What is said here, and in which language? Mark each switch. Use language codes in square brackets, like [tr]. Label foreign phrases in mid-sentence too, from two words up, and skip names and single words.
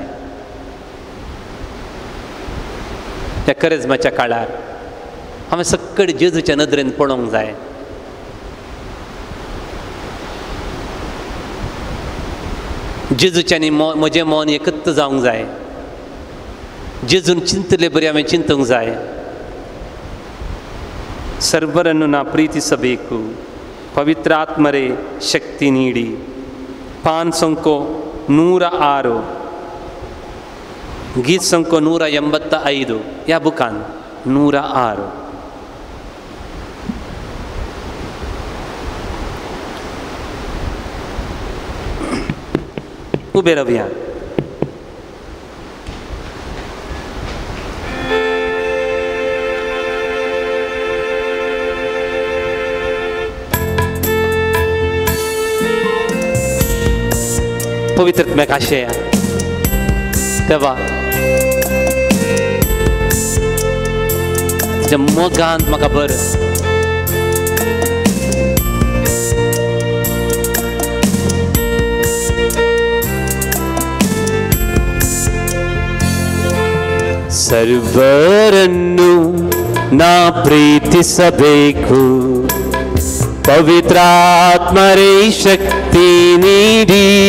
[kok] त्या करिज्माच्या काळार हांवें सक्कड जेजूच्या नदरेन पळोवंक जाय. जेजूच्यानी म्हजें मन एकत्र जावंक जाय. जेजून चिंतले बरी हांवें चिंतूंक जाय. [kn] ಸರ್ವರನ್ನು ನಾ ಪ್ರೀತಿಸಬೇಕು, ಪವಿತ್ರ ಆತ್ಮರೇ ಶಕ್ತಿ ನೀಡಿ. [kok] ಪಾನ್ ಸಂಖ್ಯೆ 106, ಗೀತ್ ಸಂಖ್ಯೆ 185 या बुकान 106. उबे रावया. पवित्रत्म्याक आशया तेव्हा तुझ्या मोगांत म्हाका भर. [kn] ಸರ್ವರನ್ನು ನಾ ಪ್ರೀತಿಸಬೇಕು, ಪವಿತ್ರಾತ್ಮರೇ ಶಕ್ತಿ ನೀಡಿ.